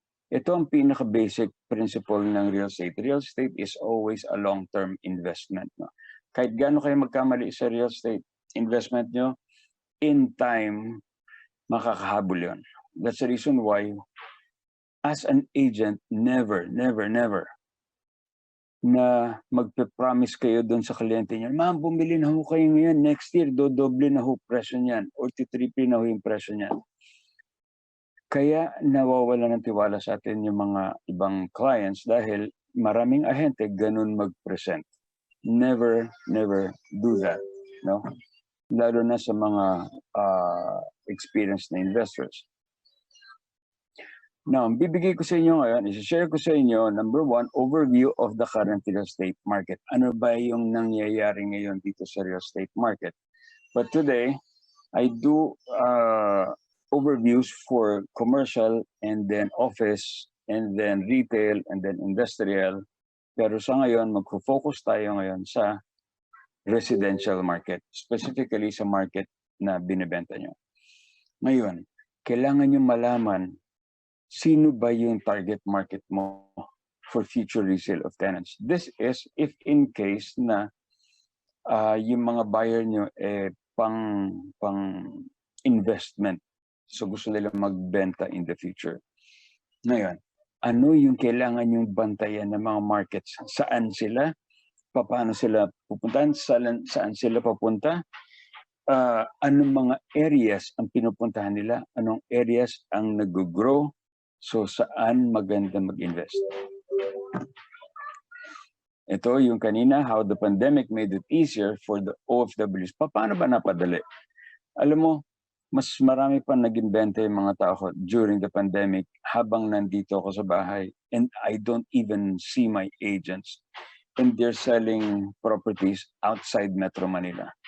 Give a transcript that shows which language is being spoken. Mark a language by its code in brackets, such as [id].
[tl] Ito ang pinaka-basic principle ng real estate. [en] Real estate is always a long-term investment. [tl] No? Kahit gaano kayo magkamali sa real estate investment nyo, in time, makakahabol yun. [en] That's the reason why, as an agent, [tl] never na magpe-promise kayo doon sa kliyente niya, ma'am, bumili na ho kayo ngayon, [en] next year, [tl] dodoble na ho presyo niyan, or titriple na ho yung presyo niyan. Kaya nawawala ng tiwala sa atin yung mga ibang clients dahil maraming ahente ganun mag-present. [en] Never do that. [tl] No? Lalo na sa mga experienced na investors. Now, bibigay ko sa inyo ngayon, i-share ko sa inyo, number one, [en] overview of the current real estate market. [tl] Ano ba yung nangyayari ngayon dito sa real estate market? [en] But today, I do overviews for commercial and then office and then retail and then industrial. [tl] Pero sa ngayon, magfo-focus tayo ngayon sa residential market, specifically sa market na binibenta nyo. Ngayon, kailangan nyo malaman sino ba yung target market mo [en] for future resale of tenants. This is if in case na yung mga buyer nyo pang investment. [tl] So gusto nila magbenta [en] in the future. [tl] Ngayon, ano yung kailangan yung bantayan ng mga markets? Saan sila? Paano sila pupuntahan? Saan sila papunta? Anong mga areas ang pinupuntahan nila? Anong areas ang nag-grow? So, saan maganda mag-invest? Ito yung kanina, [en] how the pandemic made it easier for the OFWs. [tl] Paano ba napadali? Alam mo, mas marami pa nag-inventa yung mga tao ko [en] during the pandemic [tl] habang nandito ako sa bahay. [en] And I don't even see my agents. And they're selling properties outside Metro Manila.